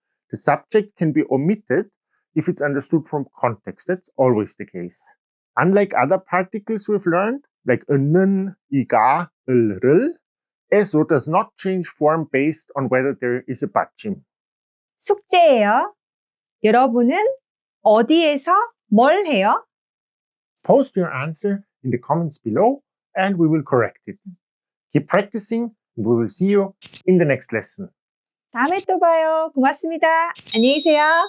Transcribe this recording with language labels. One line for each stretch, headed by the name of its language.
English: The subject can be omitted if it's understood from context. That's always the case. Unlike other particles we've learned, like 는, 이가, 를, eso does not change form based on whether there is a 받침.
Korean: 숙제예요. 여러분은 어디에서 뭘 해요?
English: Post your answer in the comments below and we will correct it. Keep practicing and we will see you in the next lesson.
Korean: 다음에 또 봐요. 고맙습니다. 안녕히 계세요.